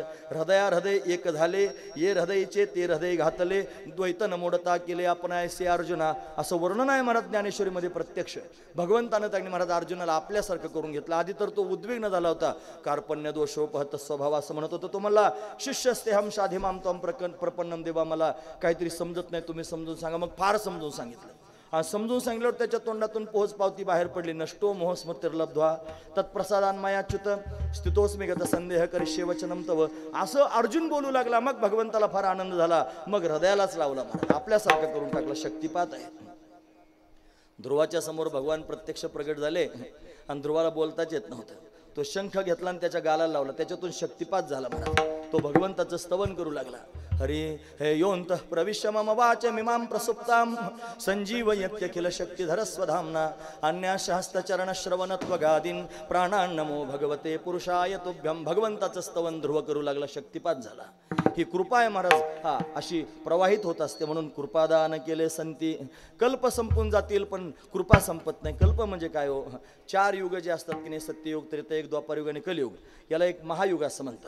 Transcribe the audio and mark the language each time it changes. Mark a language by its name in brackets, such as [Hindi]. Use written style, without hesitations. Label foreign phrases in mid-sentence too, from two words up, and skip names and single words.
[Marathi] हृदया हृदय एक झाले ये हृदयचे ते हृदय घातले द्वैत नमोडता केले आपण ऐसे अर्जुना. असं वर्णन आहे महाराज ज्ञानेश्वरीमध्ये. प्रत्यक्ष भगवंतानं त्यांनी महाराज अर्जुनाला आपल्यासारखं करून घेतलं. आधी तर तो उद्विग्न झाला होता. [Sanskrit] कार्पण्य दोषोपहत स्वभाव [Marathi] असं म्हणत होतं. [Sanskrit] तो मला शिष्यस्ते हम साधे माम तम प्रपन्नम देवा. [Marathi] मला काहीतरी समजत नाही, तुम्ही समजून सांगा. मग फार समजून सांगितलं. समजून सांगितल्यावर त्याच्या तोंडातून पोहोच पावती बाहेर पडली. [Sanskrit] नष्टो मोह स्मृतिर्लब्ध्वा तत्प्रसादान्मयाच्युत स्थितोस्मी गत संदेह करिष्ये वचनम तव. [Marathi] असं अर्जुन बोलू लागला. मग भगवंताला फार आनंद झाला. मग हृदयालाच लावला महाराज. आपल्यासारखं करून टाकलं. शक्तिपात आहे. ध्रुवाच्या समोर भगवान प्रत्यक्ष प्रगट झाले आणि ध्रुवाला बोलताच येत नव्हतं. तो शंख घेतला आणि त्याच्या गालाला लावला. त्याच्यातून शक्तिपात झाला महाराज. तो भगवंताचं स्तवन करू लागला. [Sanskrit] हरी हे योंत प्रविश्य मम वाच मिमां प्रसुप्तां संजीवयत्यखिल शक्तिधर स्वधाम्ना अन्याशास्तचरण श्रवणत्वगादीन प्राणान्नमो भगवते पुरुषाय तुभ्यं. [Marathi] भगवंताचं स्तवन ध्रुव करू लागला. शक्तिपात झाला. ही कृपा आहे महाराज. हा अशी प्रवाहित होत असते. म्हणून कृपादान केले संती. कल्प संपून जातील पण कृपा संपत नाही. कल्प म्हणजे काय हो. 4 युग जे असतात की नाही, सत्ययुग त्रेतायुग द्वापारयुग आणि कलियुग, याला एक महायुग असं म्हणतात.